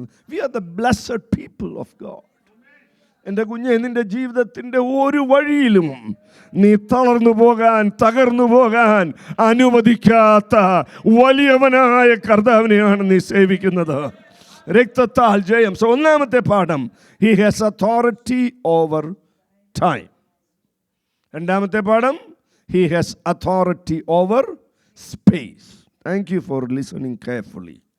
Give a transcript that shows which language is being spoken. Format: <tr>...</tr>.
<en>We are the blessed people of God.</en> <ml>എൻ്റെ കുഞ്ഞെ, നിൻ്റെ ജീവിതത്തിൻ്റെ ഒരു വഴിയിലും നീ തളർന്നു പോകാൻ അനുവദിക്കാത്ത വലിയവനായ കർത്താവിനെയാണ് നീ സേവിക്കുന്നത്. രക്തത്താൽ ജയം. സോ ഒന്നാമത്തെ പാഠം,</ml> <en>He has authority over time.</en> <ml>രണ്ടാമത്തെ പാഠം,</ml> <en>He has authority over space. Thank you for listening carefully.</en>